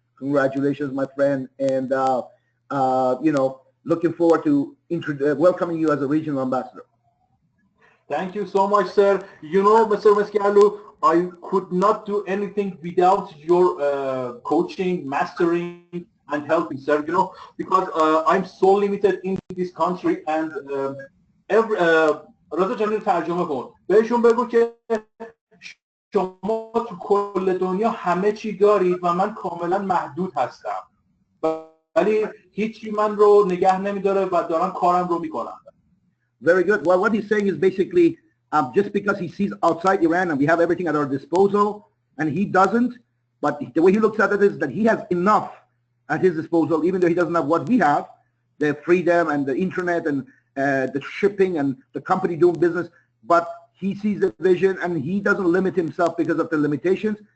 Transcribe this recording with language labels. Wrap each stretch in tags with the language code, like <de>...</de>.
<en>Congratulations, my friend. And, you know, looking forward to welcoming you as a regional ambassador. Thank you so much, sir. You know, Mr. Meskialu, I could not do anything without your coaching, mastering, and helping, sir. You know, because I'm so limited in this country, and every</en> <fa>رضا جان ترجمه کن بهشون بگو که شما تو کل دنیا همه چی دارید و من کاملا محدود هستم ولی هیچی من رو نگه نمیداره و دارم کارم رو میکنم.</fa> <en>Very good. Well, what he's saying is basically just because he sees outside Iran and we have everything at our disposal and he doesn't, but the way he looks at it is that he has enough at his disposal, even though he doesn't have what we have, the freedom and the internet and the shipping and the company doing business, but he sees the vision and he doesn't limit himself because of the limitations.</en>